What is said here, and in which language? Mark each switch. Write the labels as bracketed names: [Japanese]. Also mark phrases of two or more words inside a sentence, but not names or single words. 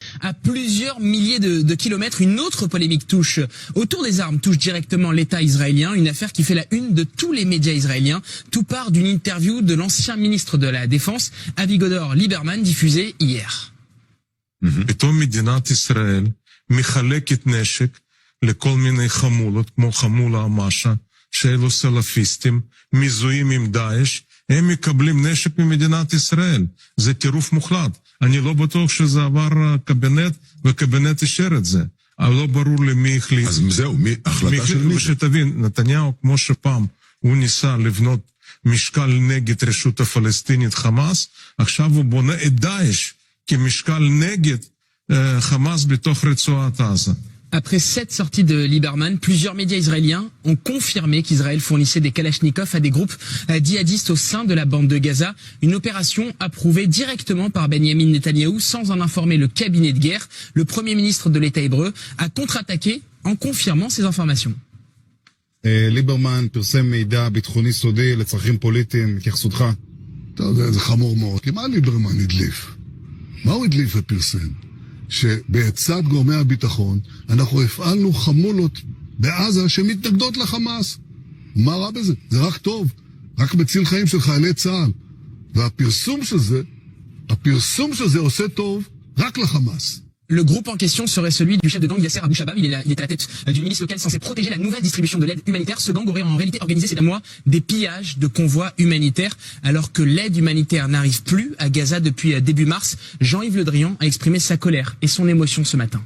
[French] À plusieurs milliers de kilomètres, une autre polémique autour des armes touche directement l'État israélien, une affaire qui fait la une de tous les médias israéliens. Tout part d'une interview de l'ancien ministre de la Défense, Avigdor Lieberman, diffusée hier. [Hebrew] פתאום מדינת ישראל מחלקת נשק לכל מיני חמולות, כמו חמולה המאשה, שאלו סלפיסטים, מזוהים עם דאעש, הם מקבלים נשק ממדינת ישראל. זה טירוף מוחלט. אני לא בטוח שזה עבר קבינט, וקבינט אישר את זה. אבל לא ברור לי מי החליט. אז זהו, החלטה של מי? ושתבין, נתניהו, כמו שפעם הוא ניסה לבנות משקל נגד רשות הפלסטינית חמאס, עכשיו הוא בונה את דאעש כמשקל נגד חמאס בתוך רצועת עזה. [French] Après cette sortie de Lieberman, plusieurs médias israéliens ont confirmé qu'Israël fournissait des kalachnikovs à des groupes djihadistes au sein de la bande de Gaza. Une opération approuvée directement par Benjamin Netanyahou sans en informer le cabinet de guerre. Le premier ministre de l'État hébreu a contre-attaqué en confirmant ces informations. [Hebrew] ליברמן פרסם מידע ביטחוני סודי לצרכים פוליטיים, התייחסותך? אתה יודע, זה חמור מאוד. כי מה ליברמן הדליף? מה הוא הדליף ופרסם? שבעצת גורמי הביטחון אנחנו הפעלנו חמולות בעזה שמתנגדות לחמאס. מה רע בזה? זה רק טוב. רק מציל חיים של חיילי צה"ל. והפרסום של זה עושה טוב רק לחמאס. [French] Le groupe en question serait celui du chef de gang Yasser Abou Shabab. Il est à la tête d'une milice locale censée protéger la nouvelle distribution de l'aide humanitaire. Ce gang aurait en réalité organisé ces derniers mois des pillages de convois humanitaires. Alors que l'aide humanitaire n'arrive plus à Gaza depuis début mars, Jean-Yves Le Drian a exprimé sa colère et son émotion ce matin.